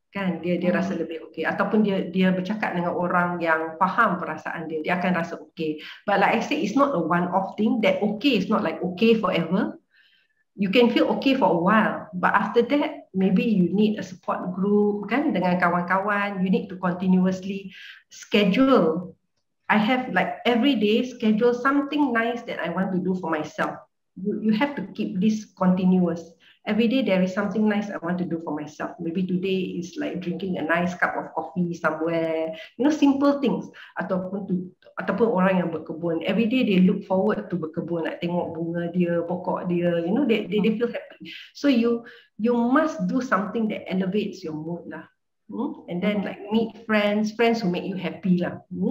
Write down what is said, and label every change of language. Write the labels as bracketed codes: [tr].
[ms] Kan dia rasa lebih okey, ataupun dia bercakap dengan orang yang faham perasaan dia akan rasa okey. [en] But like I said, it's not a one-off thing. That okay is not like okay forever. You can feel okay for a while, but after that maybe you need a support group, kan, [ms] dengan kawan-kawan. [en] You need to continuously schedule. I have like every day schedule something nice that I want to do for myself. You have to keep this continuous. Every day there is something nice I want to do for myself. Maybe today is like drinking a nice cup of coffee somewhere. Simple things. [ms] Ataupun orang yang berkebun. [en] Every day they look forward to [ms] berkebun. Nak tengok bunga dia, pokok dia. [en] They feel happy. So you must do something that elevates your mood lah. And then like meet friends who make you happy lah.